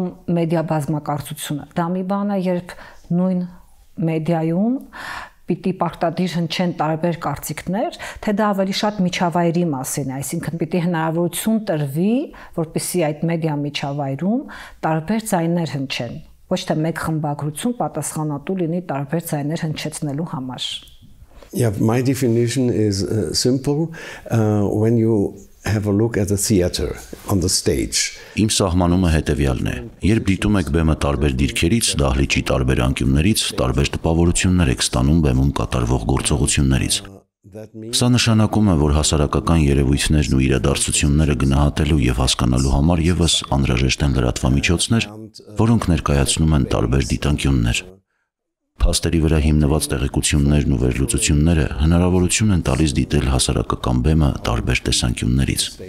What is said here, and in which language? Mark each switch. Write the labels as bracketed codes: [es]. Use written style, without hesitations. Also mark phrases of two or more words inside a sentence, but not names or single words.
[hy] մեդիա բազմակարծությունը։ Դա մի բան է, երբ նույն մեդիայում պիտի պարտադիր հնչեն տարբեր կարծիքներ, թե դա ավելի շատ միջավայրի մասին է, այսինքն պիտի հնարավորություն տրվի, որպեսզի այդ մեդիա միջավայրում տարբեր ձայներ հնչեն, ոչ թե մեկ խմբագրություն պատասխանատու լինի տարբեր ձայներ հնչեցնելու համար։ [en] Yeah, my definition is simple. When you have a look at the theater on the stage. [hy] Իմ սահմանումը հետևյալն է. երբ դիտում եք բեմը տարբեր դիրքերից, դահլիճի տարբեր անկյուններից, տարբեր տպավորություններ եք ստանում բեմում կատարվող գործողություններից։ Սա նշանակում է, որ հասարակական երևույթներն ու իրադարձությունները գնահատելու եւ հասկանալու համար եւս անհրաժեշտ են լրատվամիջոցներ, որոնք ներկայացնում են տարբեր դիտանկյուններ։ Փաստերի վրա հիմնված տեղեկություններն ու վերլուծությունները հնարավորություն են տալիս դիտել հասարակական բեմը տարբեր տեսանկյուններից։